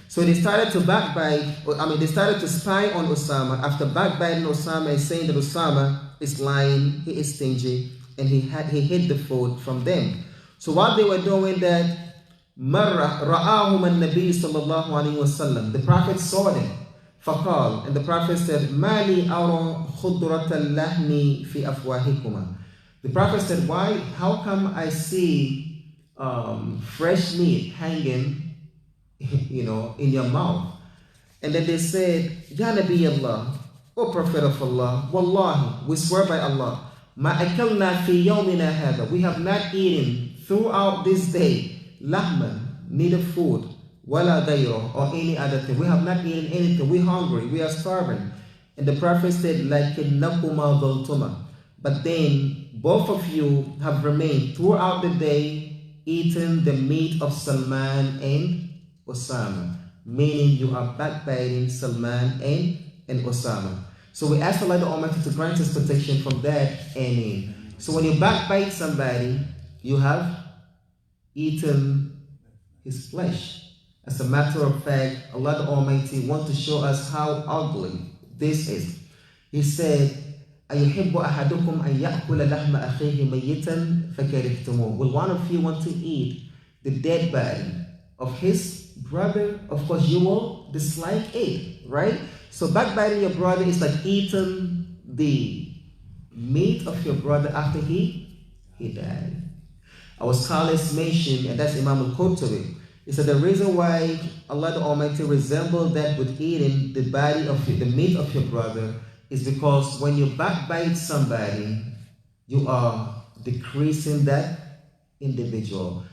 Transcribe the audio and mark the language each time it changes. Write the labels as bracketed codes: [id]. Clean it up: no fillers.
[en] So they started to they started to spy on Osama after backbiting Osama and saying that Osama is lying, he is stingy, and he hid the food from them. So while they were doing that, [ar] رَآهُمَ النَّبِيُّ صَلَّى اللَّهُ عَلَيْهِ وَسَلَّمَ. [en] The Prophet saw them. [ar] فَقَالَ, [en] and the Prophet said, [ar] مَا لِي أَرَى خُضْرَةَ اللَّحْمِ فِي أَفْوَاهِكُمَا. [en] The Prophet said, how come I see fresh meat hanging, in your mouth? And then they said, Ya Nabi Allah, O Prophet of Allah, Wallahi, we swear by Allah, [ar] Ma akalna fi yawmina hada. [en] We have not eaten throughout this day, lahman, neither food, wala dayro, or any other thing. We have not eaten anything. We're hungry. We are starving. And the Prophet said, [ar] Lakinnakuma dhaltuma. [en] But then both of you have remained throughout the day eating the meat of Salman and Osama. meaning you are backbiting Salman and Osama. So we ask Allah the Almighty to grant us protection from that. Ameen. So when you backbite somebody, you have eaten his flesh. As a matter of fact, Allah the Almighty wants to show us how ugly this is. He said, [ar] أَيُحِبُّ أَحَدُكُمْ أَنْ يَأْكُلَ لَحْمَ أَخِيهِ مَيِّتًا فَكَرِهْتُمُوهُ. [en] Will one of you want to eat the dead body of his brother? Of course, you will dislike it, right? So backbiting your brother is like eating the meat of your brother after he died. Our scholars mention, and that's Imam al-Qurtubi, he said the reason why Allah the Almighty resembled that with eating the body of the meat of your brother is because when you backbite somebody, you are decreasing that individual.